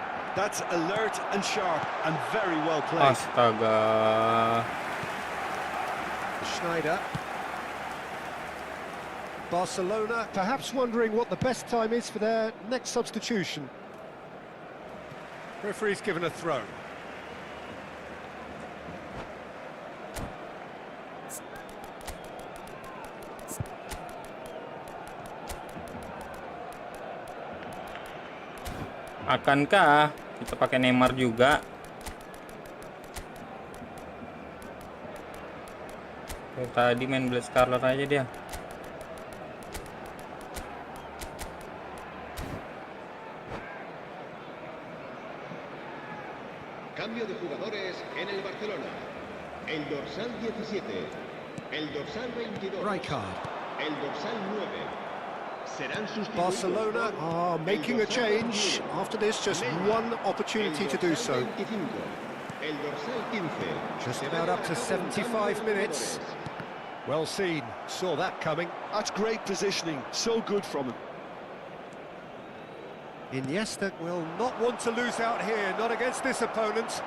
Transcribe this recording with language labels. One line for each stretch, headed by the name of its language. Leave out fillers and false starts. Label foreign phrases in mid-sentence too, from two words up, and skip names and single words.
English: That's alert and sharp and very well played.
Indonesian: Astaga.
English: Schneider. Barcelona perhaps wondering what the best time is for their next substitution. Referee's given a throw.
Indonesian: Akankah kita pakai Neymar juga? Tadi main Black Scarlet aja dia.
Spanish: Cambio de jugadores en el Barcelona. El dorsal 17, el dorsal 22, Rijkaard. el dorsal 9. Serán sustituidos
English: Barcelona
Spanish: por
English: are
Spanish: el
English: making a
Spanish: dorsal
English: change.
Spanish: 21,
English: After this, just one opportunity to do so.
Spanish: El dorsal 15.
English: Just about up to 75 minutes. Well seen, saw that coming. That's great positioning, so good from him. Iniesta will not want to lose out here, not against this opponent.